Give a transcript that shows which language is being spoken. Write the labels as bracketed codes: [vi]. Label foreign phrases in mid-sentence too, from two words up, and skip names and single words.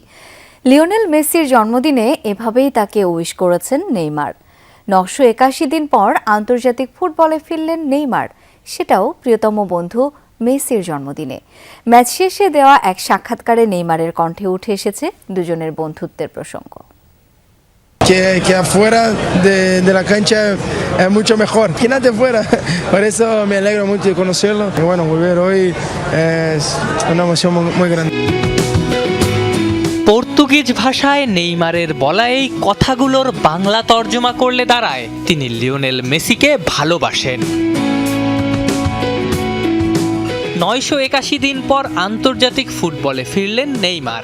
[bn] লিওনেল মেসির জন্মদিনে এভাবেই তাকে উইশ করেছেন নেইমার। 981 দিন পর আন্তর্জাতিক ফুটবলে ফিরলেন নেইমার, সেটাও প্রিয়তম বন্ধু মেসির জন্মদিনে। ম্যাচ শেষে দেওয়া এক সাক্ষাৎকারে নেইমারের কণ্ঠে উঠে এসেছে দুজনের বন্ধুত্বের প্রসঙ্গ। [es] Que afuera de la cancha es mucho mejor que nadie fuera. Por eso me alegro mucho de conocerlo. Y bueno, volver hoy es una emoción muy grande. [bn] পর্তুগিজ ভাষায় নেইমারের বলা এই কথাগুলোর বাংলা তর্জমা করলে দাঁড়ায় তিনি লিওনেল মেসিকে ভালোবাসেন। 981 দিন পর আন্তর্জাতিক ফুটবলে ফিরলেন নেইমার।